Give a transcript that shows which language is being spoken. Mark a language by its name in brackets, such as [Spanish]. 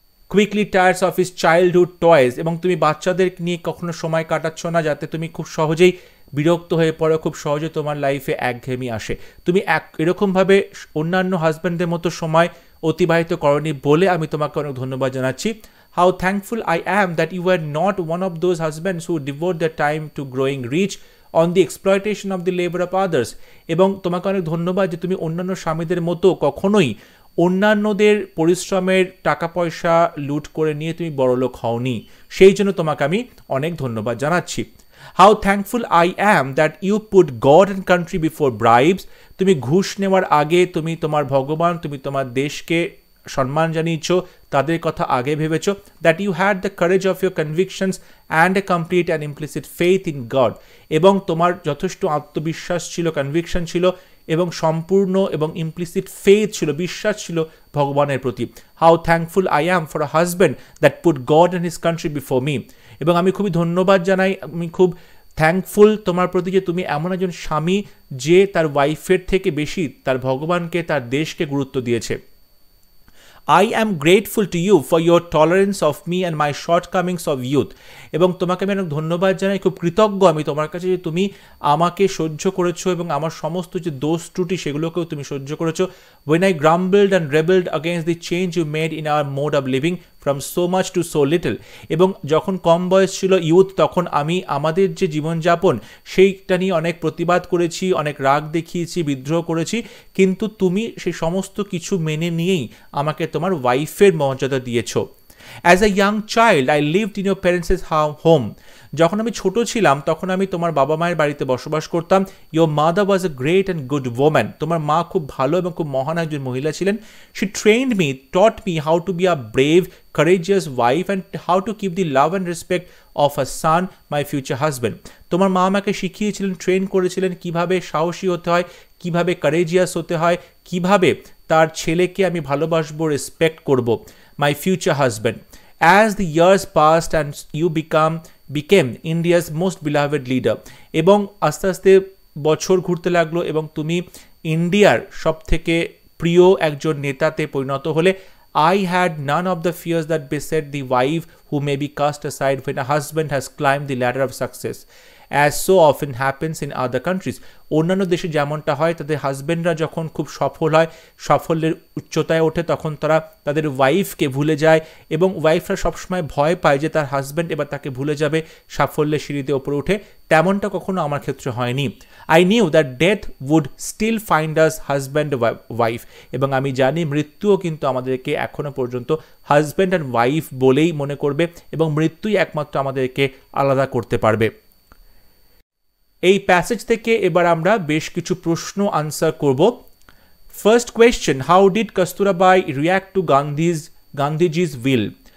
[English] quickly tires of his childhood toys, [Bangla] এবং তুমি বাচ্চাদের নিয়ে কখনো সময় কাটাচ্ছ না যাতে তুমি খুব সহজেই বিরক্ত হয়ে পড়ো, খুব সহজে তোমার লাইফে একঘেয়েমি আসে। তুমি এরকমভাবে অন্যান্য হাজব্যান্ডদের মতো সময় অতিবাহিত করনি বলে আমি তোমাকে অনেক ধন্যবাদ জানাচ্ছি। [English] How thankful I am that you were not one of those husbands who devote their time to growing rich on the exploitation of the labor of others. [Bangla] এবং তোমাকে অনেক ধন্যবাদ যে তুমি অন্যান্য স্বামীদের মতো কখনোই অন্যান্যদের পরিশ্রমের টাকা পয়সা লুট করে নিয়ে তুমি বড়লোক হওনি, সেই জন্য তোমাকে আমি অনেক ধন্যবাদ জানাচ্ছি। [English] How thankful I am that you put God and country before bribes. [Bangla] তুমি ঘুষ নেওয়ার আগে তুমি তোমার ভগবান, তুমি তোমার দেশকে সম্মান জানিয়েছো, তাদের কথা আগে ভেবেছো। [English] That you had the courage of your convictions and a complete and implicit faith in God. [Bangla] এবং তোমার যথেষ্ট আত্মবিশ্বাস ছিল, কনভিকশন ছিল এবং সম্পূর্ণ এবং ইমপ্লিসিট ফেথ ছিল, বিশ্বাস ছিল ভগবানের প্রতি। [English] How thankful I am for a husband that put God and his country before me. [Bangla] এবং আমি খুবই ধন্যবাদ জানাই, আমি খুব থ্যাঙ্কফুল তোমার প্রতি যে তুমি এমন একজন স্বামী যে তার ওয়াইফের থেকে বেশি তার ভগবানকে, তার দেশকে গুরুত্ব দিয়েছে। [English] I am grateful to you for your tolerance of me and my shortcomings of youth. [Bangla] এবং তোমাকে আমি অনেক ধন্যবাদ জানাই, খুব কৃতজ্ঞ আমি তোমার কাছে যে তুমি আমাকে সহ্য করেছো এবং আমার সমস্ত যে দোষ ত্রুটি সেগুলোকেও তুমি সহ্য করেছো। [English] When I grumbled and rebelled against the change you made in our mode of living from so much to so little. [Bangla] এবং যখন কম বয়স ছিল ইউথ, তখন আমি আমাদের যে জীবনযাপন সেইটা নিয়ে অনেক প্রতিবাদ করেছি, অনেক রাগ দেখিয়েছি, বিদ্রোহ করেছি, কিন্তু তুমি সেই সমস্ত কিছু মেনে নিয়েই আমাকে তোমার ওয়াইফের মর্যাদা দিয়েছো। [English] As a young child, I lived in your parents' home. [Bangla] যখন আমি ছোট ছিলাম তখন আমি তোমার বাবা মায়ের বাড়িতে বসবাস করতাম। [English] Your mother was a great and good woman. [Bangla] তোমার মা খুব ভালো এবং খুব মহান একজন মহিলা ছিলেন। [English] She trained me, taught me how to be a brave, courageous wife and how to keep the love and respect of a son, my future husband. [Bangla] তোমার মা আমাকে শিখিয়েছিলেন, ট্রেন করেছিলেন কিভাবে সাহসী হতে হয়, কিভাবে কারেজিয়াস হতে হয়, কিভাবে তার ছেলেকে আমি ভালোবাসবো, রেসপেক্ট করব, [English] my future husband. As the years passed and you became India's most beloved leader. [Bangla] এবং আস্তে আস্তে বছর ঘুরতে লাগলো এবং তুমি ইন্ডিয়ার সব থেকে প্রিয় একজন নেতাতে পরিণত হলে। [English] I had none of the fears that beset the wife who may be cast aside when a husband has climbed the ladder of success, as so often happens in other countries. [Bangla] অন্যান্য দেশে যেমনটা হয়, তাদের হাজব্যান্ডরা যখন খুব সফল হয়, সাফল্যের উচ্চতায় ওঠে, তখন তারা তাদের ওয়াইফকে ভুলে যায় এবং ওয়াইফরা সবসময় ভয় পায় যে তার হাজব্যান্ড এবার তাকে ভুলে যাবে, সাফল্যের সিঁড়িতে ওপরে উঠে। তেমনটা কখনো আমার ক্ষেত্রে হয়নি। [English] I knew that death would still find us husband wife. [Bangla] এবং আমি জানি মৃত্যুও কিন্তু আমাদেরকে এখনো পর্যন্ত [English] husband and wife [Bangla] বলেই মনে করবে এবং মৃত্যুই একমাত্র আমাদেরকে আলাদা করতে পারবে। এই প্যাসেজ থেকে এবার আমরা বেশ কিছু প্রশ্ন আনসার করব। [English] First question, how did Kasturbai react to Gandhiji's will?